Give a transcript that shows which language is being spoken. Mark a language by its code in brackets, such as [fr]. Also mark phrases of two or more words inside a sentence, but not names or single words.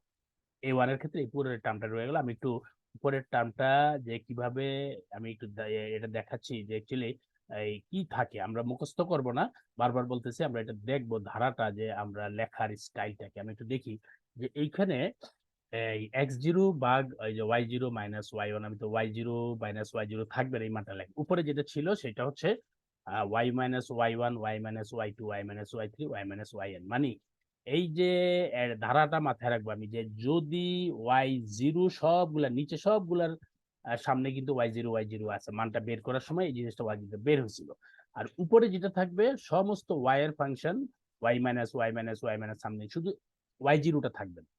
[bn] a1 এর ক্ষেত্রে এই উপরের টার্মটা রয়ে গেল। আমি একটু উপরের টার্মটা যে কিভাবে আমি একটু এটা দেখাচ্ছি, যে অ্যাকচুয়ালি এই কি থাকে, আমরা মুখস্থ করব না, বারবার বলতেছি, আমরা এটা দেখবো ধারাটা, যে আমরা লেখার স্টাইলটাকে আমি একটু দেখি, যে এইখানে এই x0 ভাগ এই যে [en] y0 minus y1, [bn] আমি তো [en] y0 minus y0 [bn] থাকবে না, এই মানটা লেখ। উপরে যেটা ছিল সেটা হচ্ছে [en] y minus y1 y minus y2 y minus y3 y minus yn, [bn] মানে এই যে ধারাটা মাথায় রাখবো আমি, যে যদি y0 সবগুলা নিচে সবগুলার সামনে কিন্তু y0 আছে, মানটা বের করার সময় এই জিনিসটা y0 বের হয়েছিল। আর উপরে যেটা থাকবে সমস্ত y এর ফাংশন [en] y minus y minus [bn] সামনে, শুধু y0টা থাকবে না।